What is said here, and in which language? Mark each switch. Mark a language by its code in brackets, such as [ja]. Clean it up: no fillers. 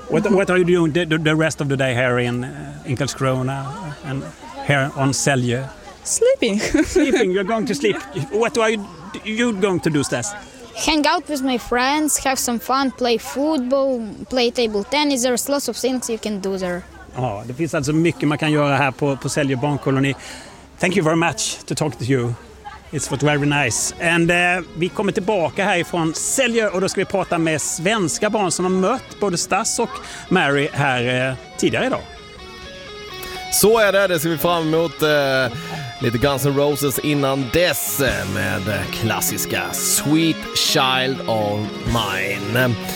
[en] What are you doing the rest of the day here in Karlskrona and here on Selje? Sleeping. You're going to sleep. What are you going to do, Stas? Hang out with my friends, have some fun, play football, play table tennis. There's lots of things you can do there. [sv] Oh, det finns alltså mycket man kan göra här på Selje barnkoloni. [en] Thank you very much to talk to you. It's very nice. [sv] And vi kommer tillbaka härifrån Selje och då ska vi prata med svenska barn som har mött både Stas och Mary här tidigare idag. Så är det, det ser vi fram emot. Lite Guns N' Roses innan dess med klassiska Sweet Child of Mine.